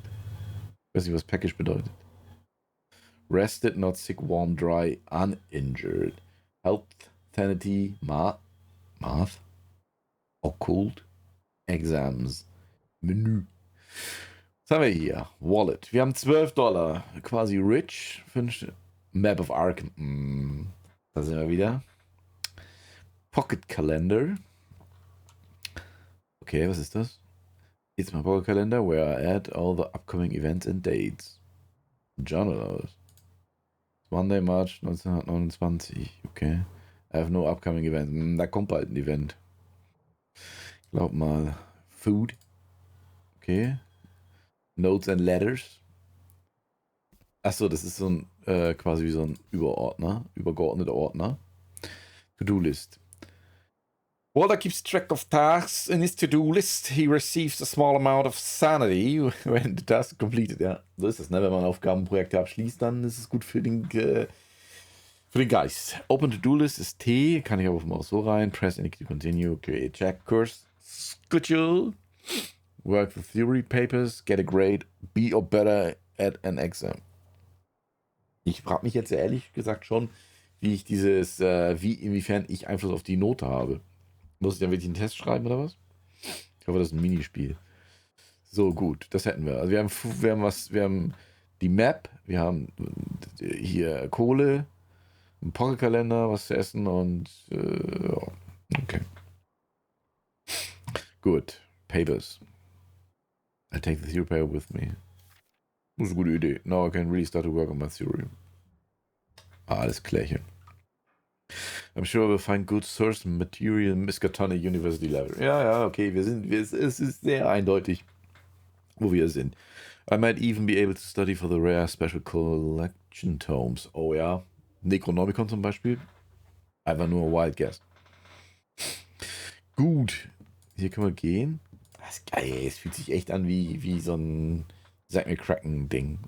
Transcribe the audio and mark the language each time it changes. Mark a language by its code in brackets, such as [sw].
[de] Ich weiß nicht, was Package bedeutet. [en] Rested, not sick, warm, dry, uninjured. Health, sanity, math, occult, exams, Menü. [de] Was haben wir hier? Wallet. Wir haben $12. Quasi rich. [en] Map of Arkham. [de] Da sind wir wieder. [en] Pocket Calendar. [de] Okay, was ist das? [en] It's my pocket calendar where I add all the upcoming events and dates. [de] Journal aus. [en] Monday, March 1929. Okay. I have no upcoming events. [de] Da kommt bald ein Event. Ich glaub mal. Food. Okay. [en] Notes and Letters. [de] Achso, das ist so ein quasi wie so ein übergeordneter Ordner. [en] To-Do-List. Walter keeps track of tasks in his to-do list. He receives a small amount of sanity when the task is completed. [de] Ja, so ist das, ne? Wenn man Aufgabenprojekte abschließt, dann ist es gut für den Geist. Open to-do list ist T. Kann ich aber auch so rein. [en] Press any to continue. Create check course. Schedule. Work the theory papers. Get a grade. Be or better at an exam. [de] Ich frage mich jetzt ehrlich gesagt schon, wie ich inwiefern ich Einfluss auf die Note habe. Muss ich dann wirklich einen Test schreiben oder was? Ich hoffe, das ist ein Minispiel. So, gut, das hätten wir. Also wir haben die Map, wir haben hier Kohle, einen Pocket-Kalender, was zu essen und ja, okay. Gut, Papers. [en] I'll take the theory paper with me. [de] Das ist eine gute Idee. [en] Now I can really start to work on my theory. [de] Alles klärchen. [en] I'm sure we'll find good source material in Miskatonic University Library. [de] Ja, okay, es ist sehr eindeutig, wo wir sind. [en] I might even be able to study for the rare special collection tomes. [de] Oh ja, Necronomicon zum Beispiel. Einfach nur ein Wild Guess. Gut, hier können wir gehen. Das ist geil, es fühlt sich echt an wie so ein Zack McCracken-Ding.